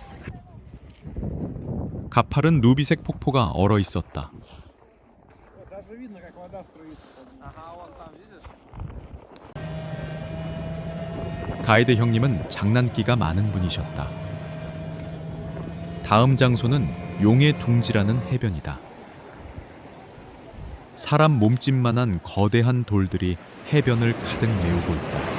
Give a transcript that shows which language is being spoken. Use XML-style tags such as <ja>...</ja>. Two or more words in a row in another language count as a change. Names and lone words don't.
<ko>가파른 루비색 폭포가 얼어 있었다.</ko> <ru>видно, как вода струится. Ага, вон там, видишь?</ru> <ko>가이드 형님은 장난기가 많은 분이셨다. 다음 장소는 용의 둥지라는 해변이다. 사람 몸집만한 거대한 돌들이 해변을 가득 메우고 있다.</ko>